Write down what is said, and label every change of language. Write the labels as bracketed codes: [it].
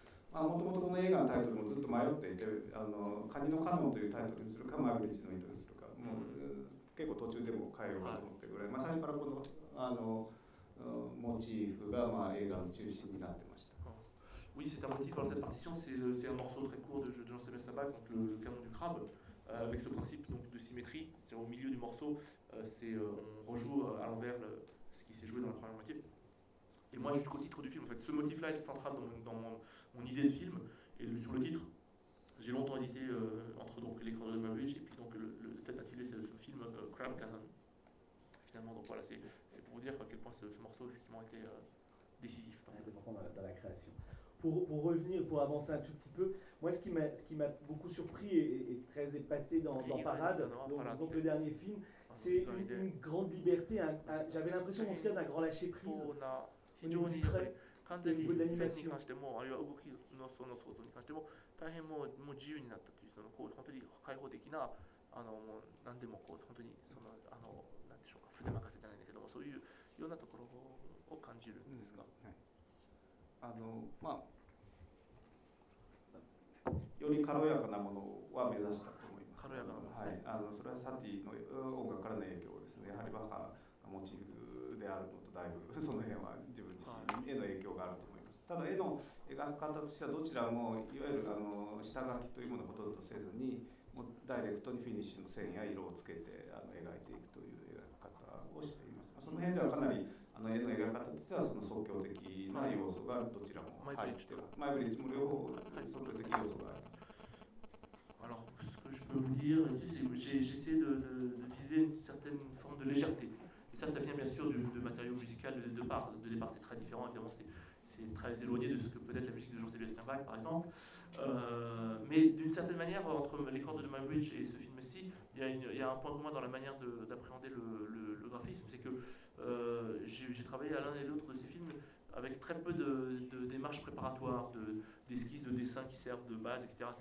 [ja] まあ、元々この映画のタイトルもずっと迷っていて、あのカニのカノンというタイトルにするか、マイブリッジの糸にするか、もう結構途中でも変えようかと思ってぐらい、まあ、最初からこ のモチーフがまあ映画の中心になってました。 [fr] Oui, c'est un motif dans cette partition, c'est un morceau très court de Jean Sébastien Bach, donc le canon du crabe, avec ce principe donc de symétrie, c'est-à-dire au milieu du morceau, on rejoue à l'envers ce qui s'est joué dans la première moitié. Et moi, jusqu'au titre du film, en fait, ce motif-là est central dans mon idée de film. Et sur le titre, j'ai longtemps hésité entre donc, les cordes de ma vie et puis donc, le fait d'attirer ce film Crab Cannon. Finalement, donc voilà, c'est pour vous dire à quel point ce morceau effectivement, a été décisif. Dans la création. Pour revenir, pour avancer un tout petit peu, moi, ce qui m'a beaucoup surpris et très épaté dans Parade, donc le dernier film, c'est une grande liberté. J'avais l'impression, en tout cas, d'un grand lâcher-prise. [ja] 非常にそれ完全に線に関しても、あるいは動きのその想像に関しても、大変もう自由になったという、そのこう本当に開放的な、あのもう何でもこう本当にそのあの何でしょうか、筆任せじゃないんだけども、そういうようなところを感じるんですが、うん、はい、あのまあ、より軽やかなものは目指したと思います。軽やかなものですね。はい、あのそれはサティの音楽からの影響ですね。やはりバッハがモチーフであるのと、だいぶその辺は自分自身への影響があると思います。ただ絵の描き方としてはどちらもいわゆるあの下書きというものをほとんどせずに、もうダイレクトにフィニッシュの線や色をつけてあの描いていくという描き方をしています。その辺ではかなりあの絵の描き方としてはその即興的な要素がどちらも入っている。マイブリッジも両方即興的要素がある。 [fr] Alors, ce que je peux vous dire, c'est que j'essaie de viser une certaine forme de légèreté. Et ça vient bien sûr du matériau musical de départ, c'est très différent, évidemment c'est très éloigné de ce que peut être la musique de Jean-Sébastien Bach par exemple. Mais d'une certaine manière, entre les cordes de My Bridge et ce film-ci, il y a un point commun dans la manière d'appréhender le graphisme, c'est que j'ai travaillé à l'un et l'autre de ces films avec très peu de démarches préparatoires, d'esquisses, de dessins qui servent de base, etc.